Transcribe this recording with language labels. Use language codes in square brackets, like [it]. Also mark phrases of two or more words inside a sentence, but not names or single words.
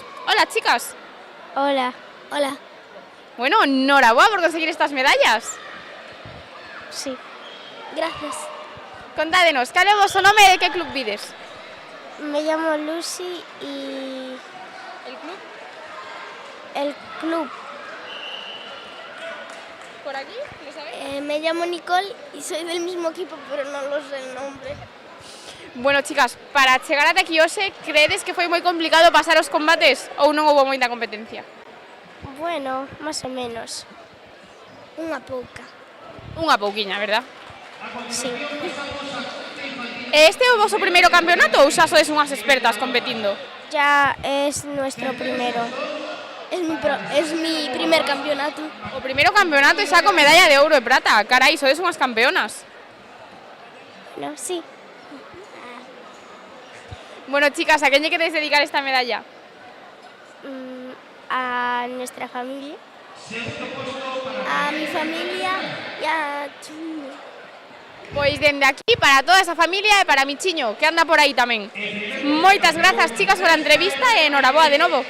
[es] Hola, chicas. Hola. Hola. [gl] Bueno, enhoraboa por conseguir estas medallas. [es] Sí. Gracias. [gl] Contádenos, cal é o vosso nome e de que club vides? [es] Me llamo Lucy y... ¿El club? El club. ¿Por aquí? ¿Lo sabéis? Me llamo Nicole y soy del mismo equipo, pero no lo sé el nombre. [gl] Bueno, chicas, para chegar ata aquí hoxe, credes que foi moi complicado pasar os combates ou non houve moita competencia? [es] Bueno, más o menos. [gl] Unha pouca. Unha pouquiña, verdad? [es] Sí. [gl] Este é o vosso primeiro campeonato ou xa sois unhas expertas competindo? [es] Ya es nuestro primero. Es mi primer campeonato. [gl] O primeiro campeonato e xa con medalla de ouro e prata. Carai, sodes unhas campeonas. [es] No, sí. Bueno, chicas, ¿a quién le queréis dedicar esta medalla? A nuestra familia. a mi familia e a Chumi. [gl] Pois dende aquí para toda esa familia e para Michiño, que anda por aí tamén. Moitas grazas, chicas, pola entrevista e enhoraboa de novo.